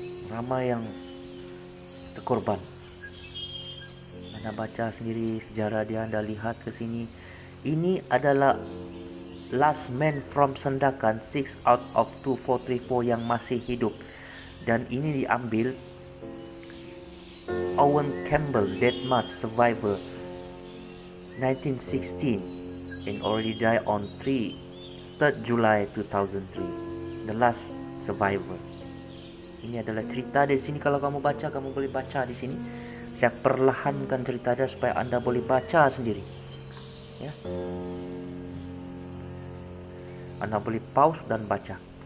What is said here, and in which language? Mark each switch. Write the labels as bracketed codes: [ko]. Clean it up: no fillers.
[ms] Ramai yang terkorban. Anda baca sendiri sejarah dia, Anda lihat ke sini. Ini adalah [en] last man from Sandakan, 6 out of 2434 [ms] yang masih hidup. Dan ini diambil [en] Owen Campbell, dead March survivor 1916 and already died on 3rd July 2003. The last survivor. [ms] Ini adalah cerita dari sini. Kalau kamu baca, kamu boleh baca di sini. Saya perlahankan cerita dia supaya Anda boleh baca sendiri. Ya. Anda boleh pause dan baca.